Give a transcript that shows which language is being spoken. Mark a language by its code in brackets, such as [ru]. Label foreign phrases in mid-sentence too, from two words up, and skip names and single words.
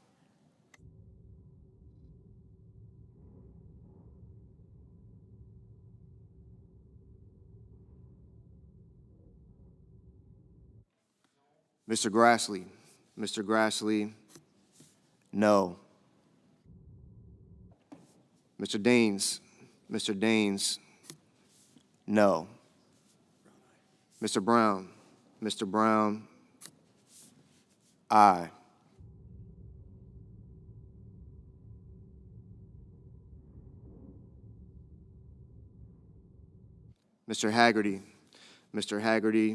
[en] Mr. Grassley? Mr. Grassley? No. Mr. Daines? Mr. Daines? No. Mr. Brown? Mr. Brown? Aye. Mr. Haggerty? Mr. Haggerty?